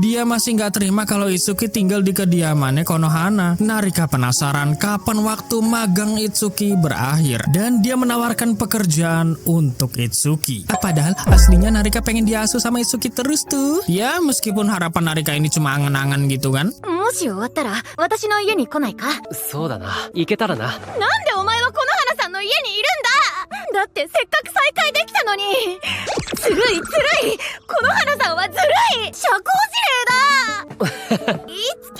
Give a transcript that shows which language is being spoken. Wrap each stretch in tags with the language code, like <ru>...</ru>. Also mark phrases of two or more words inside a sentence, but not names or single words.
<id>Dia masih nggak terima kalau Itsuki tinggal di kediamannya Konohana. Narika penasaran kapan waktu magang Itsuki berakhir dan dia menawarkan pekerjaan untuk Itsuki. Padahal aslinya Narika pengen diasuh sama Itsuki terus tuh. Ya meskipun harapan Narika ini cuma angan-angan gitu kan.</id> <ja>もし終わったら私の家に来ないか？そうだな、行けたらな。なんでお前はこの花さんの家にいるんだ？だってせっかく再会できたのに。ずるいずるい、この花さんはずるい、社交辞令だ。い</ja>